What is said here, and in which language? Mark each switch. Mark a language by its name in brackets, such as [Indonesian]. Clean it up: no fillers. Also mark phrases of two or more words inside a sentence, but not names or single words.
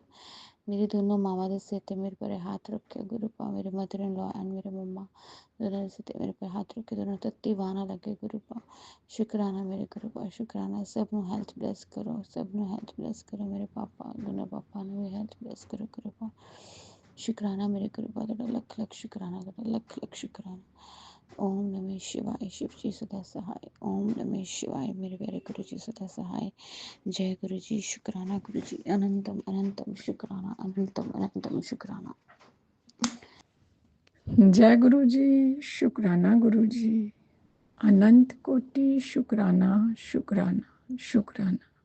[Punjabi] ਮੇਰੀ ਦੋਨੋਂ ਮਾਵਾਂ ਦੇ ਸਿਰ 'ਤੇ ਮੇਰੇ ਪਰ ਹੱਥ ਰੱਖਿਓ ਗੁਰੂ ਪਾ, ਮੇਰੇ [English] mother in law and [Punjabi] ਮੇਰੇ ਮੰਮਾ ਦੋਨਾਂ ਦੇ ਸਿਰ 'ਤੇ ਮੇਰੇ ਪਰ ਹੱਥ ਰੱਖੇ, ਦੋਨੋਂ ਤੱਤੀ ਬਾਂਹ ਨਾ ਲੱਗੇ ਗੁਰੂ ਪਾ। ਸ਼ੁਕਰਾਨਾ ਮੇਰੇ ਗੁਰੂ ਪਾ, ਸ਼ੁਕਰਾਨਾ। ਸਭ ਨੂੰ [English] health bless [Punjabi] ਕਰੋ, ਸਭ ਨੂੰ [English] health bless [Punjabi] ਕਰੋ। ਮੇਰੇ ਪਾਪਾ, ਦੋਨੋਂ ਪਾਪਾ ਨੂੰ ਵੀ [English] health bless [Punjabi] ਕਰੋ ਗੁਰੂ ਪਾ। ਸ਼ੁਕਰਾਨਾ ਮੇਰੇ ਗੁਰੂ ਪਾ, ਤੁਹਾਡਾ ਲੱਖ ਲੱਖ ਸ਼ੁਕਰਾਨਾ, ਤੁਹਾਡਾ ਲੱਖ ਲੱਖ ਸ਼ੁਕਰਾਨਾ। [Hindi] ओम नमः शिवाय, शिव जी सदा सहाय। ओम नमः शिवाय, मेरे प्यारे गुरु जी सदा सहाय। जय गुरु जी, शुक्राना गुरु जी, अनंतम अनंतम शुक्राना, अनंतम अनंतम शुक्राना। जय गुरु जी, शुक्राना गुरु जी, अनंत कोटि शुक्राना शुक्राना शुक्राना।